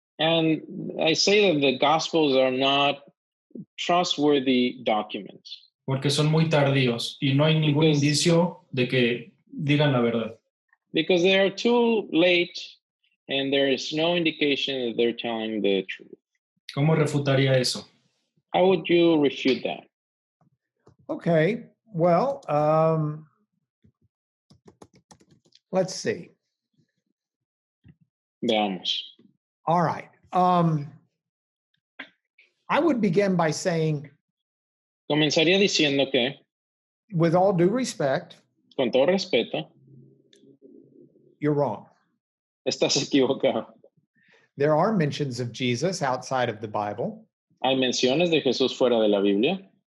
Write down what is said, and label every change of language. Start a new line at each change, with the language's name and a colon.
English: And I say that the Gospels are not trustworthy documents.
Spanish: Porque son muy tardíos y no hay ningún indicio de que digan la verdad.
English: Because they are too late and there is no indication that they're telling the truth.
Spanish: ¿Cómo refutaría eso?
English: How would you refute that? Okay, well, let's see.
Spanish: Veamos.
English: All right. I would begin by saying,
Spanish: comenzaría diciendo que,
English: with all due respect,
Spanish: con todo respeto,
English: you're wrong.
Spanish: Estás equivocado.
English: There are mentions of Jesus outside of the Bible.
Spanish: Hay menciones de Jesús fuera de la Biblia.